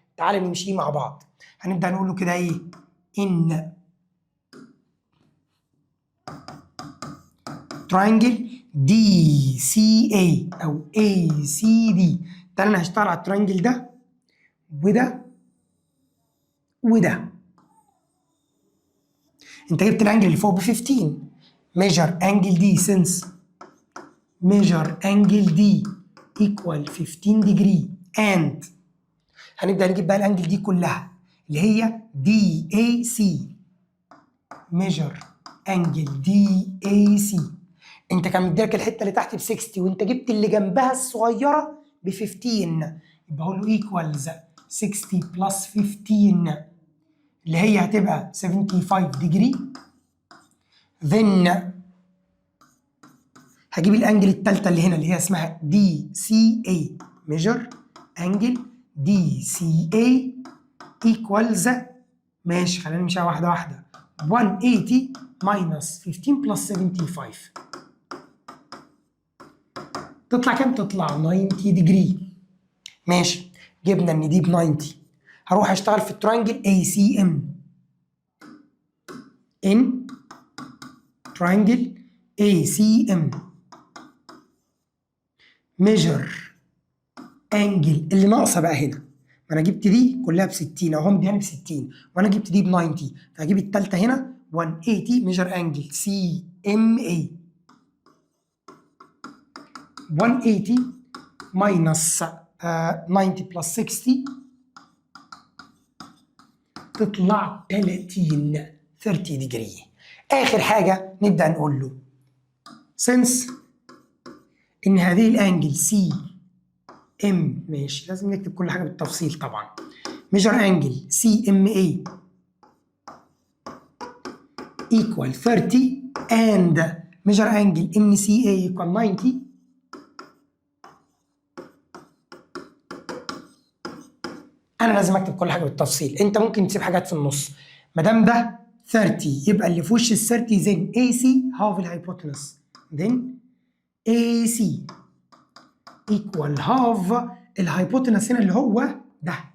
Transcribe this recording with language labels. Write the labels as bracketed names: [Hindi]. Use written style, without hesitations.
[Arabic] تعالى نمشيه مع بعض. هنبدا نقول له كده ايه؟ ان تراينجل دي سي اي او اي سي دي. ده انا هشتغل على التراينجل ده وده وده. انت جبت الانجل اللي فوق ب 15. [English] measure angle D since measure angle D equal 15 degree and [Arabic] هنبدأ نجيب بقى الانجل دي كلها اللي هي [English] DAC. [Arabic] measure angle DAC انت كان مديلك الحته اللي تحت ب 60 وانت جبت اللي جنبها الصغيره ب 15 يبقى هقول له equals 60 بلس 15 اللي هي هتبقى 75 degree. then هجيب الانجل الثالثه اللي هنا اللي هي اسمها DCA. [English] measure angle DCA equals [Arabic] ماشي خلينا نمشيها واحده واحده [English] 180 minus 15 plus 75 [Arabic] تطلع كام؟ تطلع 90 degree. ماشي جبنا ان دي ب 90. هروح اشتغل في التراينجل ACM. [English] in triangle ACM measure angle [Arabic] اللي ناقصه بقى هنا. ما انا جبت دي كلها ب 60 اهو مدياني ب 60 وانا جبت دي ب 90 فهجيب الثالثه هنا 180 [English] measure angle CMA 180 minus 90 plus 60 [Arabic] تطلع 30 ديجري. اخر حاجه نبدا نقول له since ان هذه الانجل سي ام ماشي لازم نكتب كل حاجه بالتفصيل طبعا. [English] measure angle CMA equal 30 and measure angle MCA equal 90. [Arabic] انا لازم اكتب كل حاجه بالتفصيل. انت ممكن تسيب حاجات في النص. ما دام ده 30 يبقى اللي في وش ال 30 زين AC هاف الهايبوتنس [English] then AC equal [Arabic] هاف الهايبوتنس هنا اللي هو ده.